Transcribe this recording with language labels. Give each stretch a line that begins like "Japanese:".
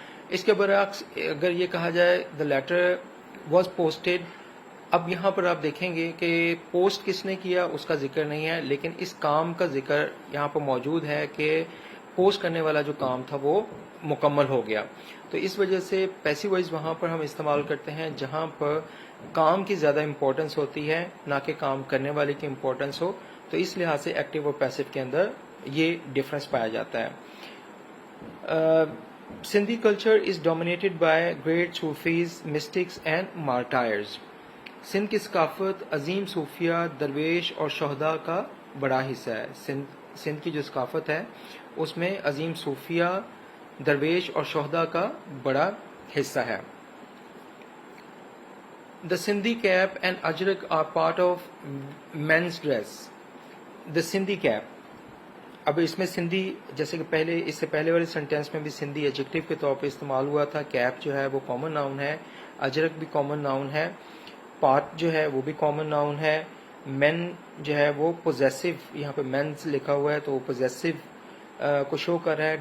Urdu: اس کے برعکس اگر یہ کہا جائے
English: the letter was posted,
Urdu: اب یہاں پر آپ دیکھیں گے کہ پوسٹ کس نے کیا اس کا ذکر نہیں ہے، لیکن اس کام کا ذکر یہاں پر موجود ہے کہ پوسٹ کرنے والا جو کام تھا وہ مکمل ہو گیا. تو اس وجہ سے پیسو وائز وہاں پر ہم استعمال کرتے ہیں جہاں پر کام کی زیادہ امپورٹنس ہوتی ہے، نہ کہ کام کرنے والے کی امپورٹنس ہو. تو اس لحاظ سے ایکٹیو اور پیسو کے اندر یہ ڈفرنس پایا جاتا ہے.
English: Sindhi culture is dominated by great Sufis, mystics and martyrs.
Urdu: Sindh کی ثقافت عظیم صوفیہ، درویش اور شہداء کا بڑا حصہ ہے. سندھ کی جو ثقافت ہے اس میں عظیم صوفیہ، درویش اور شہداء کا بڑا حصہ ہے.
English: The Sindhi cap and ajrak are part of men's dress. The Sindhi cap.
Urdu: اب اس میں سندھی، جیسے کہ پہلے اس سے پہلے والے سینٹینس میں بھی سندھی ایڈجیکٹو کے طور پہ استعمال ہوا تھا. کیپ جو ہے وہ کامن ناؤن ہے، اجرک بھی کامن ناؤن ہے، پارٹ جو ہے وہ بھی کامن ناؤن ہے. مین جو ہے وہ پوزیسو، یہاں پہ مینز لکھا ہوا ہے تو وہ پوزیسو کو شو کر رہا ہے.